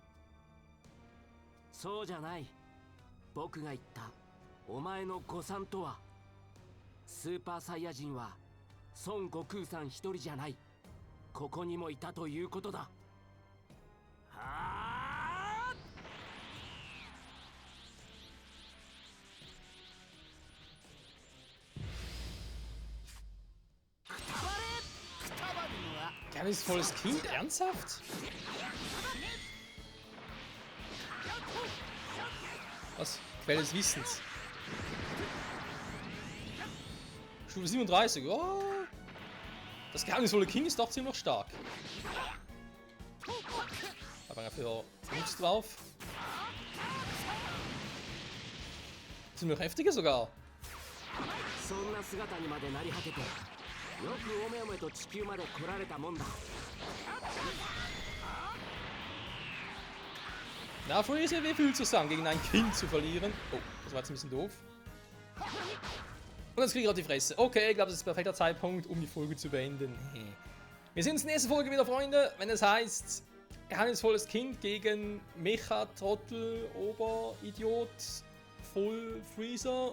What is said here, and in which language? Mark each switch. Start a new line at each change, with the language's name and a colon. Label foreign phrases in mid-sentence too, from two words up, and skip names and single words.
Japanese: そうじゃない。僕が言ったお前の誤算とは、スーパーサイヤ人は孫悟空さん一人じゃない。ここにもいたということだ。はあ。
German: Geheimnisvolles Kind? Ernsthaft? Was? Quelle des Wissens. Stufe 37, oh. Das geheimnisvolle Kind ist doch ziemlich stark. Aber dafür nichts drauf. Ziemlich heftige sogar.
Japanese: そんな姿にまでなり果てて、よくおめおめと地球まで来られたもんだ。
German: Na, Freezer, wie fühlst du es an, gegen ein Kind zu verlieren? Oh, das war jetzt ein bisschen doof. Und jetzt kriege ich gerade die Fresse. Okay, ich glaube, das ist ein perfekter Zeitpunkt, um die Folge zu beenden. Wir sehen uns in der nächsten Folge wieder, Freunde, wenn es heißt Geheimnisvolles Kind gegen Mecha, Trottel, Oberidiot, Full Freezer.